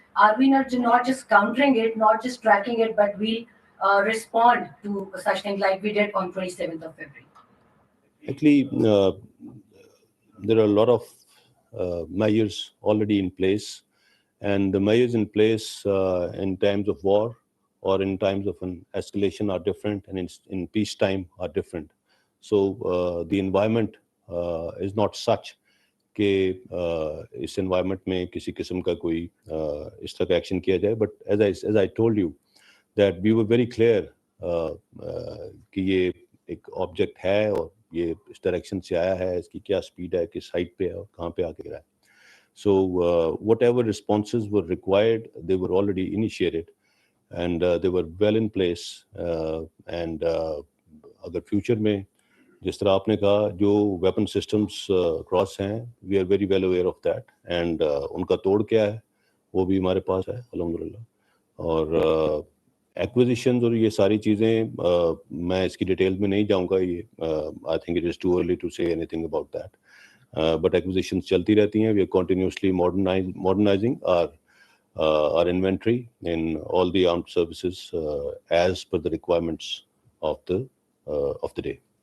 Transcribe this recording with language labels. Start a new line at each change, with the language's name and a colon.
English: Are we not just countering it, not just tracking it, but we'll respond to such things like we did on 27th of February? Actually, there are a lot of measures already in place, and the measures in place in times of war or in times of an escalation are different, and in peacetime are different. So the environment is not such
Hindi: कि इस environment में किसी किस्म का कोई इस तरह का action किया जाए.
English: But as I told you that we were very clear
Hindi: कि ये एक object है और ये इस direction से आया है, इसकी क्या speed है, किस height पे है और कहाँ पे आके गिरा है.
English: So whatever responses were required, they were already initiated, and they were well in place.
Hindi: And अगर future में जिस तरह आपने कहा जो वेपन सिस्टम्स क्रॉस हैं,
English: we are very well aware of that,
Hindi: and उनका तोड़ क्या है वो भी हमारे पास है अल्हम्दुलिल्लाह. और एक्विजिशंस और ये सारी चीज़ें मैं इसकी डिटेल में नहीं जाऊंगा,
English: ये I think it is too early to say anything about that, but
Hindi: acquisitions चलती रहती हैं.
English: We are continuously modernising our inventory in all the armed services as per the requirements of the day.